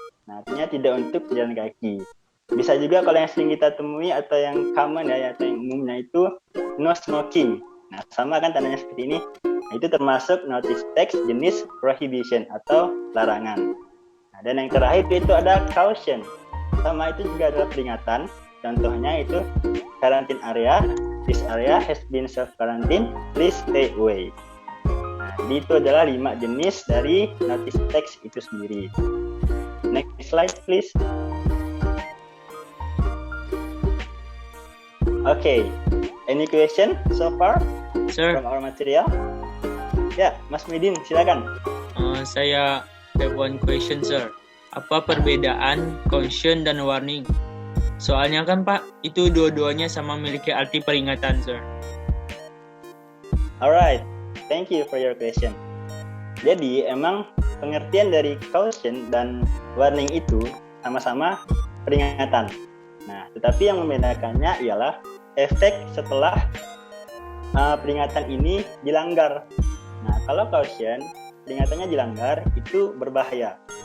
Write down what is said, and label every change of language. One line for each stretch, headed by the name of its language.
Indonesian: Nah, artinya tidak untuk pejalan kaki. Bisa juga kalau yang sering kita temui atau yang common ya, atau yang umumnya itu no smoking. Nah, sama kan tandanya seperti ini. Nah, itu termasuk notice text jenis prohibition atau larangan. Nah, dan yang terakhir itu ada caution. Sama itu juga adalah peringatan. Contohnya itu
English: quarantine area. This area has been self-quarantine. Please stay away.
Indonesian: Nah, jadi itu adalah 5 jenis dari notice text itu sendiri.
English: Next slide, please. Okay, any question so far Sir, from our material?
Indonesian: Ya, Mas Midin, silakan. saya
English: have one question, sir.
Indonesian: Apa perbedaan caution dan warning? Soalnya kan Pak, itu dua-duanya sama memiliki arti peringatan, sir.
English: Alright, thank you for your question.
Indonesian: Jadi emang pengertian dari caution dan warning itu sama-sama peringatan. Nah, tetapi yang membedakannya ialah efek setelah peringatan ini dilanggar. Nah, kalau caution, peringatannya dilanggar itu berbahaya.